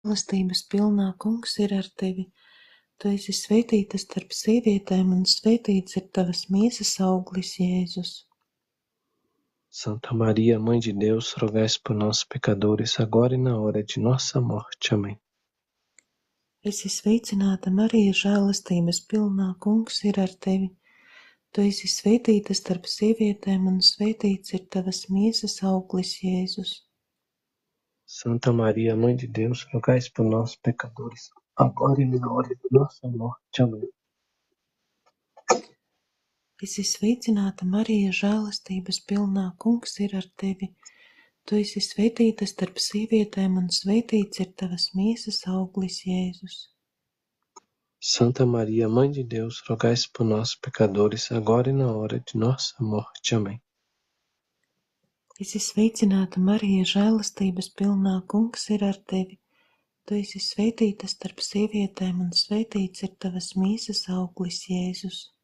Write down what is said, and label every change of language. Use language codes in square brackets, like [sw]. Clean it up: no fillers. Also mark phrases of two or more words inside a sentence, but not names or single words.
[lv] Žēlastības pilnā Kungs ir ar tevi. Tu esi svētīta starp sievietēm, un svētīts ir tavas miesas auglis, Jēzus. [pt] Santa Maria, Mãe de Deus, rogai por nós, pecadores, agora e na hora de nossa morte. Amém. [lv] Esi sveicināta, Marija, žēlastības pilnā Kungs ir ar tevi. Tu esi svētīta starp sievietēm, un svētīts ir tavas miesas auglis, Jēzus. [pt] Santa Maria, Mãe de Deus, rogai por nós, pecadores, agora e na hora de nossa morte. Amém. [lv] Esi sveicināta, Marija, žēlastības pilnā Kungs ir ar tevi. Tu esi svētīta starp sievietēm, un svētīts ir tavas miesas auglis, Jēzus. [pt] Santa Maria, Mãe de Deus, rogai por nós, pecadores, agora e na hora de nossa morte. Amém. [lv] Esi sveicināta, Marija, žēlastības pilnā Kungs ir ar tevi. Tu esi svētīta starp sievietēm, un svētīts ir tavas miesas auglis, Jēzus.